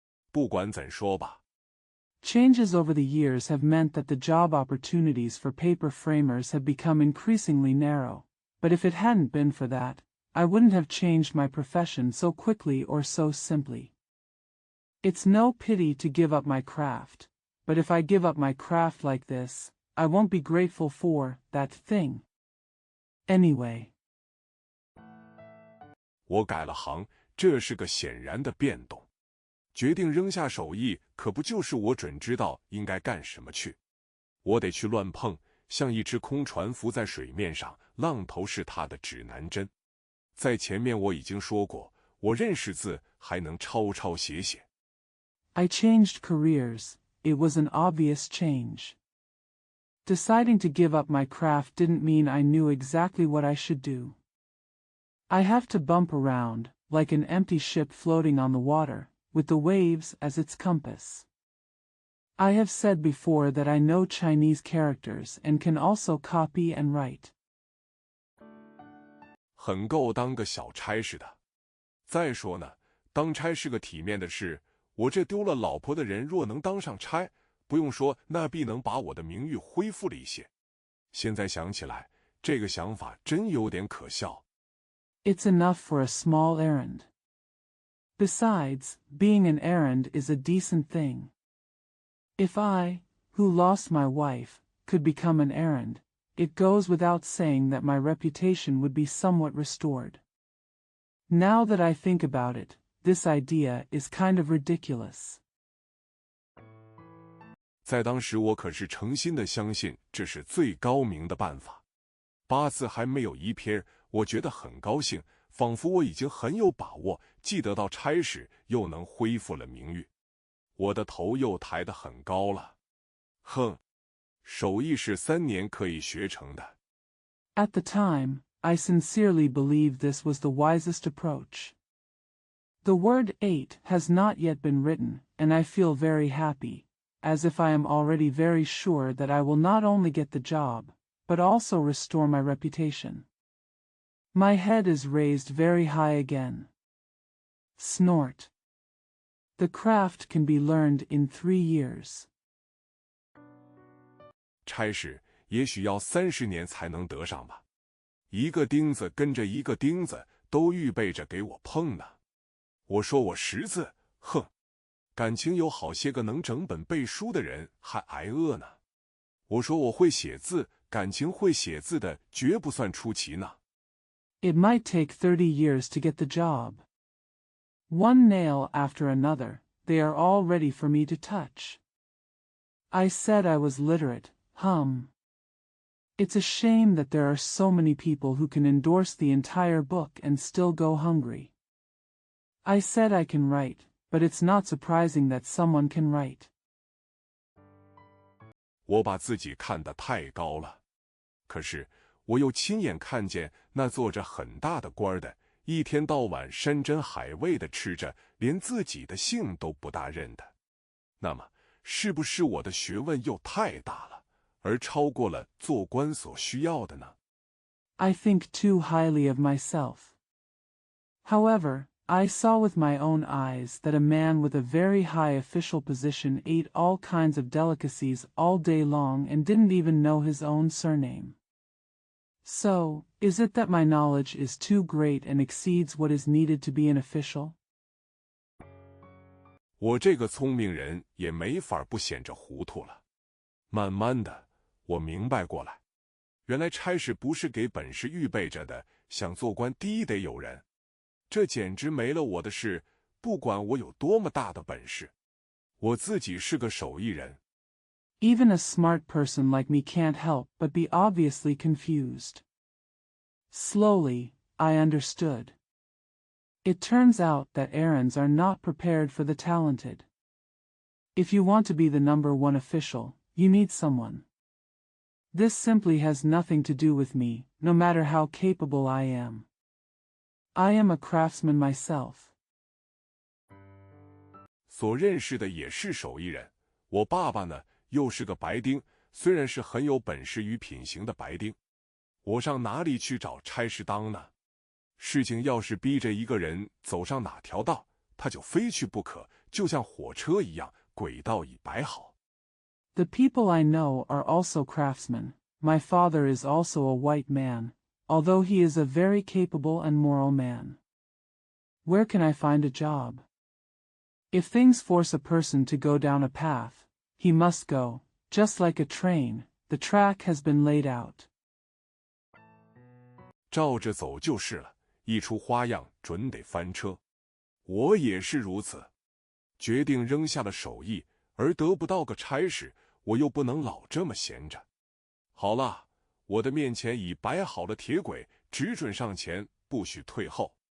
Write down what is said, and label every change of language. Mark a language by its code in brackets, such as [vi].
[zh] 不管怎说吧。 [en] Changes over the years have meant that the job opportunities for paper framers have become increasingly narrow, but if it hadn't been for that, I wouldn't have changed my profession so quickly or so simply. It's no pity to give up my craft, but if I give up my craft like this, I won't be grateful for that thing. Anyway. [zh] 我改了行，这是个显然的变动。决定扔下手艺，可不就是我准知道应该干什么去？我得去乱碰，像一只空船浮在水面上，浪头是它的指南针。在前面我已经说过，我认识字，还能抄抄写写。 [en] I changed careers. It was an obvious change. Deciding to give up my craft didn't mean I knew exactly what I should do. I have to bump around, like an empty ship floating on the water, with the waves as its compass. I have said before that I know Chinese characters and can also copy and write. [zh] 很够当个小差事的。再说呢，当差是个体面的事，我这丢了老婆的人若能当上差，不用说，那必能把我的名誉恢复了一些。现在想起来，这个想法真有点可笑。 [en] It's enough for a small errand. Besides, being an errand is a decent thing. If I, who lost my wife, could become an errand, it goes without saying that my reputation would be somewhat restored. Now that I think about it, this idea is kind of ridiculous. [zh] 在当时我可是诚心的相信这是最高明的办法。八字还没有一撇，我觉得很高兴，仿佛我已经很有把握，既得到差事，又能恢复了名誉。我的头又抬得很高了。哼，手艺是3年可以学成的。 [en] At the time, I sincerely believed this was the wisest approach. The word 8 has not yet been written, and I feel very happy, as if I am already very sure that I will not only get the job, but also restore my reputation. My head is raised very high again. Snort. The craft can be learned in 3 years. [zh] 差事也许要30年才能得上吧。一个钉子跟着一个钉子，都预备着给我碰呢。我说我识字，哼，感情有好些个能整本背书的人还挨饿呢。我说我会写字，感情会写字的绝不算出奇呢。 [en] It might take 30 years to get the job. One nail after another, they are all ready for me to touch. I said I was literate, It's a shame that there are so many people who can endorse the entire book and still go hungry. I said I can write, but it's not surprising that someone can write. [zh] 我把自己看得太高了，可是我又亲眼看见那做着很大的官的，一天到晚山珍海味的吃着，连自己的姓都不大认的。那么，是不是我的学问又太大了，而超过了做官所需要的呢？ [en] I think too highly of myself. However, I saw with my own eyes that a man with a very high official position ate all kinds of delicacies all day long and didn't even know his own surname. So, is it that my knowledge is too great and exceeds what is needed to be an official? [zh] 我这个聪明人也没法不显着糊涂了。慢慢的，我明白过来，原来差事不是给本事预备着的，想做官第一得有人。这简直没了我的事，不管我有多么大的本事，我自己是个手艺人。 [en] Even a smart person like me can't help but be obviously confused. Slowly, I understood. It turns out that errands are not prepared for the talented. If you want to be the number one official, you need someone. This simply has nothing to do with me, no matter how capable I am. I am a craftsman myself. [zh] 所认识的也是手艺人，我爸爸呢，又是个白丁，虽然是很有本事与品行的白丁。我上哪里去找差事当呢？事情要是逼着一个人走上哪条道，他就非去不可，就像火车一样，轨道已摆好。 [en] The people I know are also craftsmen. My father is also a white man, although he is a very capable and moral man. Where can I find a job? If things force a person to go down a path, he must go, just like a train, the track has been laid out. [zh] 照着走就是了，一出花样准得翻车。我也是如此，决定扔下了手艺，而得不到个差事，我又不能老这么闲着。好了，我的面前已摆好了铁轨，只准上前，不许退后。